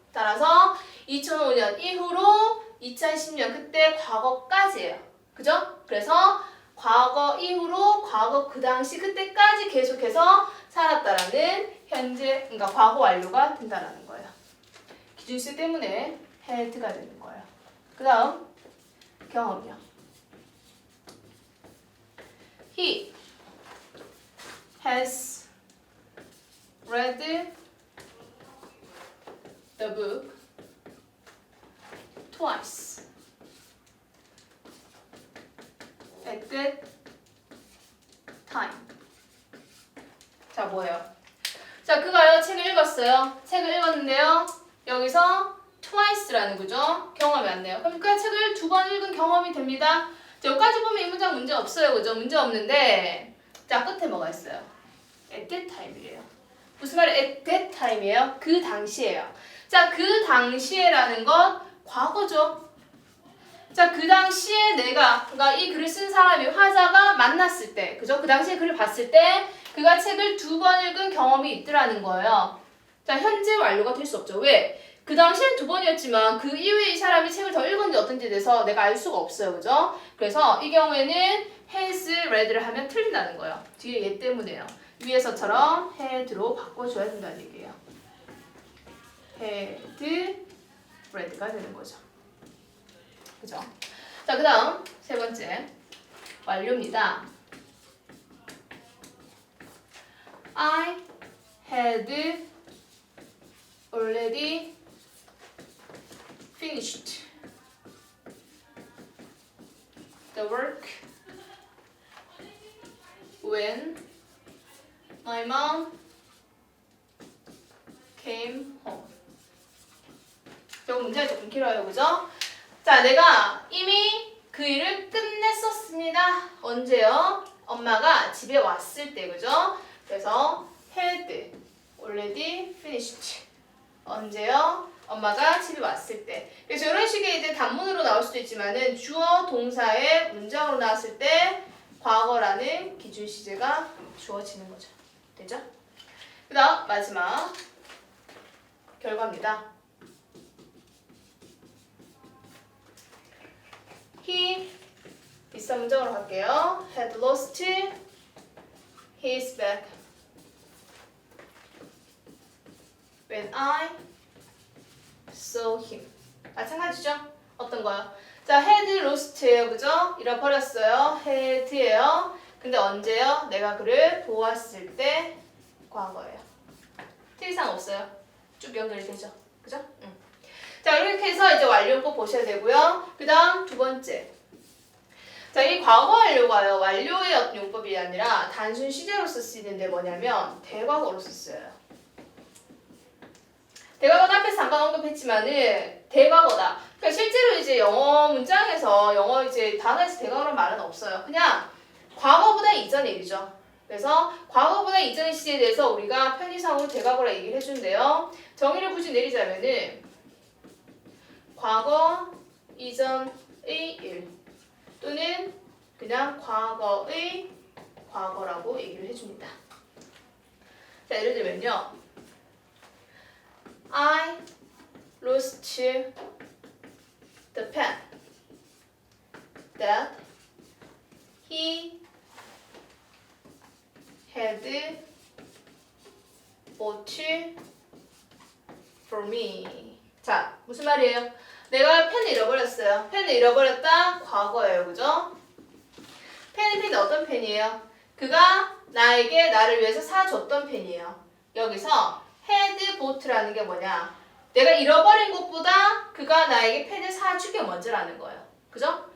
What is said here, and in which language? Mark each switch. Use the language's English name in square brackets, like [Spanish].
[Korean] 따라서 2005년 이후로 2010년 그때 과거까지예요. 그죠? 그래서 과거 이후로 과거 그 당시 그때까지 계속해서 살았다라는 현재 그러니까 과거 완료가 된다라는 거예요. 기준수 때문에 had가 되는 거예요. 그 다음 경험이요. [English] He has read the book twice at that time. [Korean] 자, 뭐예요? 자, 그가요 책을 읽었어요. 책을 읽었는데요. 여기서 twice라는 거죠. 경험이 왔네요. 그럼 그 책을 두 번 읽은 경험이 됩니다. 자, 여기까지 보면 이 문장 문제 없어요. 그죠? 문제 없는데 자, 끝에 뭐가 있어요? [English] at that time이래요. [Korean] 무슨 말이에요? [English] at that time이에요? [Korean] 그 당시에요. 자, 그 당시에라는 건 과거죠. 자, 그 당시에 그러니까 이 글을 쓴 사람이 화자가 만났을 때, 그죠? 그 당시에 글을 봤을 때 그가 책을 2번 읽은 경험이 있더라는 거예요. 자, 현재 완료가 될 수 없죠. 왜? 그 당시엔 2번이었지만 그 이후에 이 사람이 책을 더 읽었는지 어떤지에 대해서 내가 알 수가 없어요. 그죠? 그래서 이 경우에는 has read를 하면 틀린다는 거예요. 뒤에 얘 때문에요. 위에서처럼 had로 바꿔줘야 된다는 얘기예요. had read가 되는 거죠. 그죠? 자, 그 다음 세 번째 완료입니다. [English] I had already finished the work when my mom came home. [Korean] 이거 문제가 조금 길어요, 그죠? 자, 내가 이미 그 일을 끝냈었습니다. 언제요? 엄마가 집에 왔을 때, 그죠? 그래서 [English] had already finished. [Korean] 언제요? 엄마가 집에 왔을 때. 그래서 이런 식의 이제 단문으로 나올 수도 있지만은 주어 동사의 문장으로 나왔을 때 과거라는 기준 시제가 주어지는 거죠. 되죠? 그다음 마지막 결과입니다. He 빗사 문장으로 갈게요. [English] Had lost his bag when I saw him. [Korean] 마찬가지죠? 어떤 거요? 자, had lost예요, 그죠? 잃어버렸어요. had예요. 근데 언제요? 내가 그를 보았을 때 과거예요. 틀리상 없어요. 쭉 연결이 되죠, 그죠? 자, 이렇게 해서 이제 완료법 보셔야 되고요. 그 다음 두 번째. 자, 이 과거 완료가요. 완료의 용법이 아니라 단순 시제로서 쓰이는데 뭐냐면 대과거로서 쓰여요. 대과거는 앞에서 잠깐 언급했지만은 대과거다. 그러니까 실제로 이제 영어 문장에서 영어 이제 단어에서 대과거라는 말은 없어요. 그냥 과거보다 이전의 일이죠. 그래서 과거보다 이전의 시제에 대해서 우리가 편의상으로 대과거라 얘기를 해준대요. 정의를 굳이 내리자면은 과거 이전의 일 또는 그냥 과거의 과거라고 얘기를 해줍니다. 자, 예를 들면요. [English] I lost the pen that he had bought for me. [Korean] 자, 무슨 말이에요? 내가 펜을 잃어버렸어요. 펜을 잃어버렸다? 과거예요. 그죠? 펜은 어떤 펜이에요? 그가 나를 위해서 사줬던 펜이에요. 여기서 had bought라는 게 뭐냐? 내가 잃어버린 것보다 그가 나에게 펜을 사준 게 먼저라는 거예요. 그죠?